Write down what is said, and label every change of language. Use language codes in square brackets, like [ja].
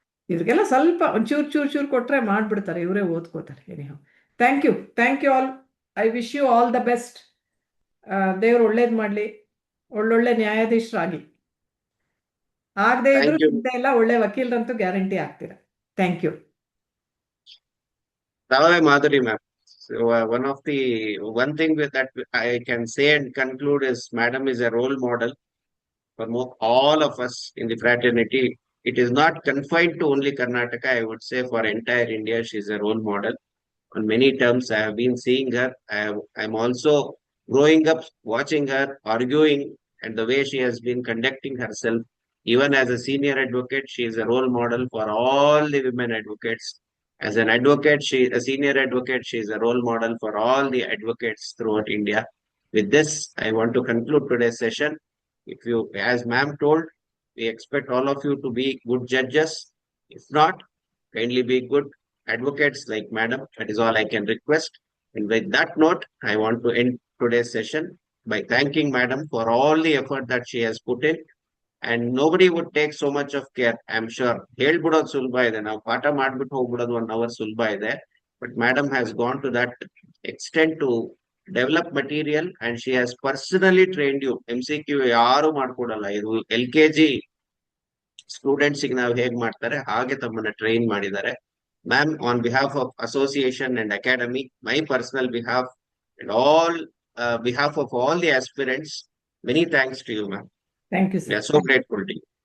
[kn] ಇದಕ್ಕೆಲ್ಲ ಸ್ವಲ್ಪ ಚೂರು ಕೊಟ್ರೆ ಮಾಡ್ಬಿಡ್ತಾರೆ, ಇವರೇ ಓದ್ಕೋತಾರೆ. [en] Anyhow, thank you all. I wish you all the best. [kn] ದೇವ್ರು ಒಳ್ಳೇದು ಮಾಡಲಿ. ಒಳ್ಳೊಳ್ಳೆ ನ್ಯಾಯಾಧೀಶರಾಗಿ. ಆಗದೆ ಇದ್ರು ಚಿಂತೆ ಇಲ್ಲ, ಒಳ್ಳೆ ವಕೀಲರಂತೂ ಗ್ಯಾರಂಟಿ ಆಗ್ತೀರಾ. [en] Thank you. Tavai Madhuri ma'am. So, one thing with that I can say and conclude is Madam is a role model for all of us in the fraternity. It is not confined to only Karnataka. I would say for entire India, she is a role model. On many terms, I have been seeing her. I'm also growing up watching her, arguing, and the way she has been conducting herself. Even as a senior advocate, she is a role model for all the women advocates. As an advocate, a senior advocate, she is a role model for all the advocates throughout India. With this, I want to conclude today's session. If you, as ma'am told, we expect all of you to be good judges. If not, kindly be good advocates like madam. That is all I can request. And with that note, I want to end today's session by thanking madam for all the effort that she has put in. And nobody would take so much of care, I'm sure. [kn] ಹೇಳ್ಬಿಡೋದು ಸುಲಭ ಇದೆ, ನಾವು ಪಾಠ ಮಾಡ್ಬಿಟ್ಟು ಹೋಗ್ಬಿಡೋದು 1 hour ಸುಲಭ ಇದೆ. [en] But madam has gone to that extent to develop material and she has personally trained you. [kn] MCQ ಯಾರು ಮಾಡ್ಕೊಡಲ್ಲ. ಇದು LKG students ಗೆ ನಾವು ಹೇಗ್ ಮಾಡ್ತಾರೆ ಹಾಗೆ ತಮ್ಮನ್ನ ಟ್ರೈನ್ ಮಾಡಿದ್ದಾರೆ. [en] Ma'am, on behalf of association and academy, my personal behalf and all behalf of all the aspirants, many thanks to you, ma'am. Thank you, sir. We are so grateful to you.